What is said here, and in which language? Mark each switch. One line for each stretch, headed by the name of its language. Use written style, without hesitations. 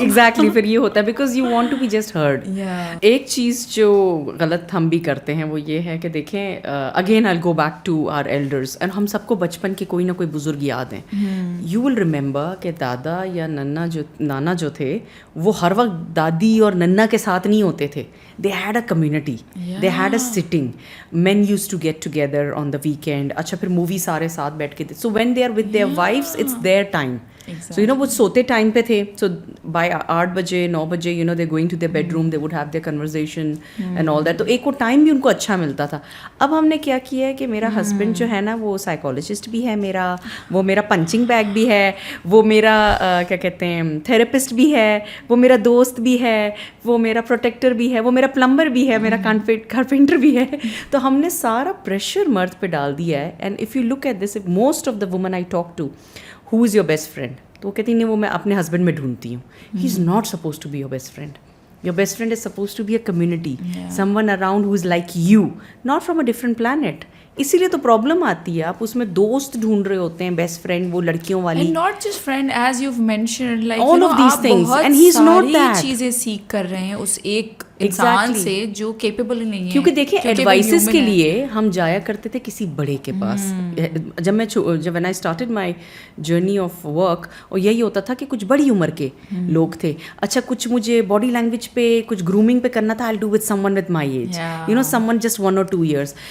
Hindi: Exactly फिर ये होता है
English: Because you want to be just heard.
Hindi: एक चीज़ जो गलत हम भी करते हैं वो ये है कि देखें,
English: again I go back to our elders,
Hindi: and हम सबको बचपन के कोई ना कोई बुजुर्ग याद हैं. यू विल रिमेंबर कि दादा या नाना जो थे वो हर वक्त दादी और नन्ना के साथ नहीं होते थे.
English: they had a community, they had a sitting, men used to get together on the weekend.
Hindi: अच्छा फिर मूवी सारे साथ बैठ के,
English: so when they are with their wives it's their time. So you know,
Hindi: वो सोते टाइम पे थे,
English: so by 8 बजे 9 बजे you know they're going to their bedroom, they would have their conversation and all that.
Hindi: तो एक वो time भी उनको अच्छा मिलता था. अब हमने क्या किया है कि मेरा हस्बैंड जो है ना वो साइकोलॉजिस्ट भी है मेरा, वो मेरा पंचिंग बैग भी है, वो मेरा क्या कहते हैं थेरेपिस्ट भी है, वो मेरा दोस्त भी है, वो मेरा प्रोटेक्टर भी है, वो मेरा प्लम्बर भी है, मेरा कारपेंटर भी है. तो हमने सारा प्रेशर मर्द पे डाल दिया है.
English: and if you look at this, most of the woman I talk to, who is your best friend,
Hindi: तो वो कहती नहीं, वो मैं अपने हस्बैंड में ढूंढती हूँ.
English: He is not suppose to be your best friend. Your best friend is supposed to be a community, someone around who is like you, not from a different planet.
Hindi: इसीलिए तो प्रॉब्लम आती है, आप उसमें दोस्त ढूंढ रहे होते हैं, बेस्ट फ्रेंड वो लड़कियों वाली.
English: And not just friend, as you've mentioned, like all of these things, and he's not that.
Hindi: सारी चीजें सीख कर रहे हैं उस एक इंसान से जो केपेबल नहीं है. क्योंकि देखिए एडवाइसेस के लिए हम जाया करते थे किसी बड़े के पास. जब
English: when I started my journey of work,
Hindi: और यही होता था कि कुछ बड़ी उम्र के लोग थे.
English: अच्छा,
Hindi: कुछ मुझे बॉडी लैंग्वेज पे, कुछ ग्रूमिंग पे करना था,
English: I will do with someone with my age, you know, someone just 1 or 2 years.